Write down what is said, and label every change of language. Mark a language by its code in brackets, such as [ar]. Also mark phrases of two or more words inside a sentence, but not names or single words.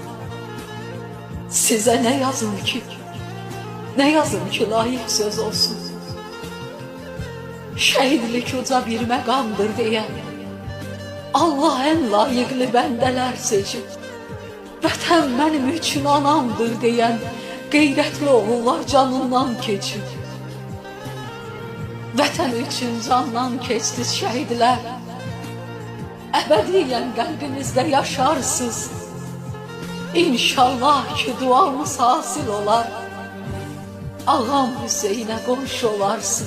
[tr] Size ne yazın ki, ne yazın ki layık söz olsun. Şehitlik uca bir məqamdır diye Allah en layıklı bendeler seçip, vətən benim üçün anamdır diyen qeyrətli oğullar canından keçib. [az] Vətən üçün candan keçdi şəhidlər, əbədiyyən qəlbimizdə yaşarsız. İnşallah ki duamız hasil olar, Ağam Hüseynə qonşu olarsız.